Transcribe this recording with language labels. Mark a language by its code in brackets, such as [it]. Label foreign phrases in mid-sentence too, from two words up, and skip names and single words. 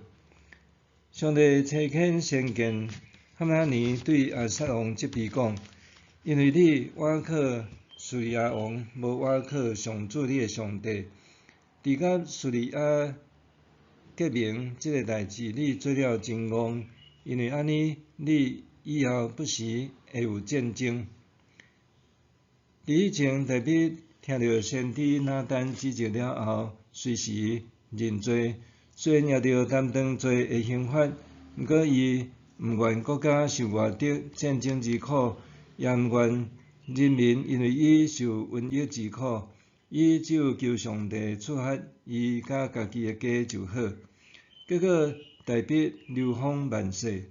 [nan] 上帝差遣先见哈拿尼对阿撒王即批讲：因为你倚靠叙利亚王，无倚靠上主你的上帝，除甲叙利亚革命即个代志，你做了真戆，因为安尼你以后不时会有战争。伫以前，大卫听到先知拿单指责了后，随时认罪，虽然也着担当罪的刑罚，毋过伊毋愿国家受外敌战争之苦，也毋愿人民因为伊受瘟疫之苦。伊只有求上帝处罚伊甲家己的家就好。结果大卫流芳万世。